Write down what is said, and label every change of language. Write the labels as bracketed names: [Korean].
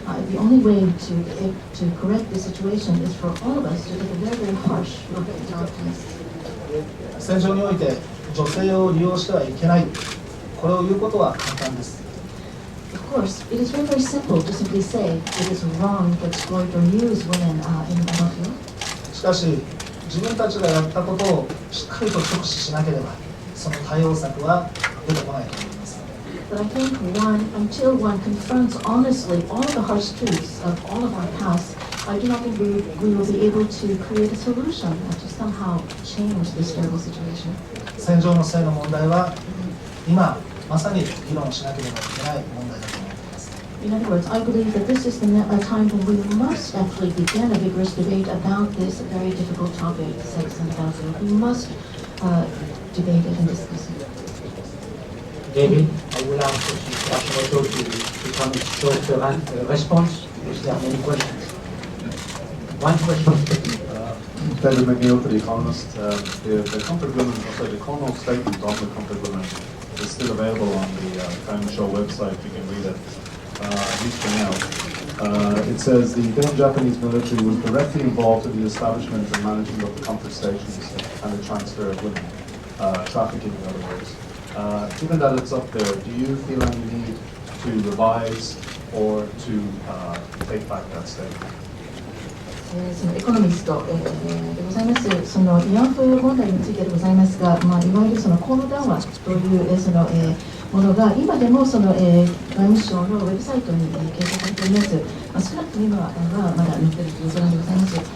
[English] The only way to correct this situation is for all of us to take a very, very harsh look at our past. [Japanese] 戦場において女性を利用してはいけない、これを言うことは簡単です。 [English] Of course, it is very, very simple to simply say it is wrong to exploit or use women in the battlefield. [Japanese] しかし自分たちがやったことをしっかりと直視しなければ、その対応策は出てこないと思います。 [English] But I think until one confronts honestly all of the harsh truths of all of our past, I do not think we will be able to create a solution to somehow change this terrible situation. [Japanese] 戦場の性の問題は今まさに議論しなければいけない問題だと思っています。 [English] In other words, I believe that this is a time when we must actually begin a vigorous debate about this very difficult topic, sex and battlefield. We must debate it and discuss it. David, I will ask Mr. Hashimoto to come with short response. Is there many questions? One question. David McNeil for The Economist. The comfort women, sorry, the Cornwall statement on the comfort women is still available on the Crown Show website. You can read it, at least for now. It says the then Japanese military was directly involved in the establishment and management of the comfort stations and the transfer of women, trafficking in other words. Given that it's up there, do you feel any need to revise or to take back that statement? [Japanese] そのエコノミスト、でございます。その慰安婦問題についてでございますが、いわゆるその公務談話というその、ものが今でもその、外務省のウェブサイトに掲載されています。少なくとも今はまだ載っているということでございます。